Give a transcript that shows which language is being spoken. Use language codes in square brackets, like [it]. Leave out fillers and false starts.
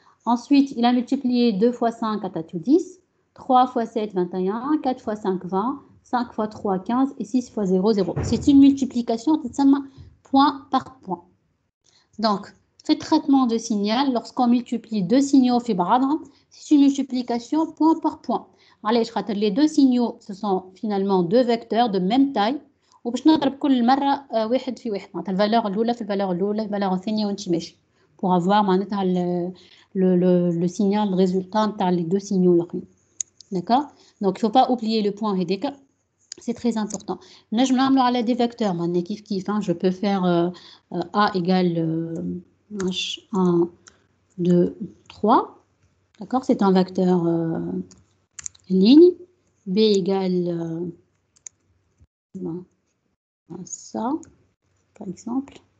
[fr] Ensuite, il a multiplié 2 fois 5, à tatou 10, 3 fois 7, 21, 4 fois 5, 20, 5 fois 3, 15 et 6 fois 0, 0. C'est une multiplication, point par point. Donc, fait traitement de signal, lorsqu'on multiplie deux signaux, c'est une multiplication point par point. Allez, les deux signaux, ce sont finalement deux vecteurs de même taille. [ar] وباش نضرب كل مرة واحد في واحد معناتها الفالور الأولى في الفالور الأولى الفالور الثانية ونمشي ماشي [fr] pour avoir [ar] معناتها [fr] le signal, le résultat [ar] نتاع [fr] les deux signaux [ar] الآخرين. [fr] D'accord? Donc il faut pas oublier le point هذاك, c'est très important. [ar] نجم نعملو على [fr] des vecteurs معناتها كيف je peux faire A égale 1 2 3. D'accord? C'est un vecteur ligne, B égale ça, par exemple.